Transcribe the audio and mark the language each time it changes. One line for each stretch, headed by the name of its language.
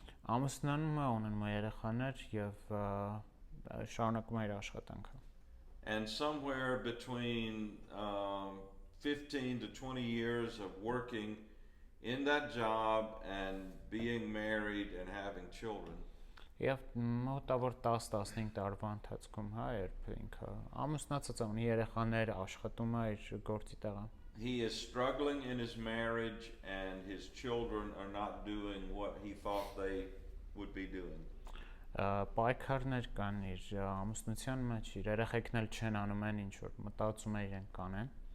Armenian: Ամուսնանում է, ունենում է երեխաներ եւ շարունակում է իր աշխատանքը։
English: And somewhere between 15 to 20 years of working in that job and being married and having children.
Armenian: Եվ մոտավոր 10-15 տարվա ընթացքում, հա, երբ ինքը ամուսնացած է, ունի երեխաներ, աշխատում է իր գործի տեղը։
English: He is struggling in his marriage and his children are not doing what he thought they would be doing.
Armenian: Պայքարներ կան իր ամուսնության մեջ, իր երեխեքն էլ չեն անում են ինչ որ մտածում է իրենք կանեն։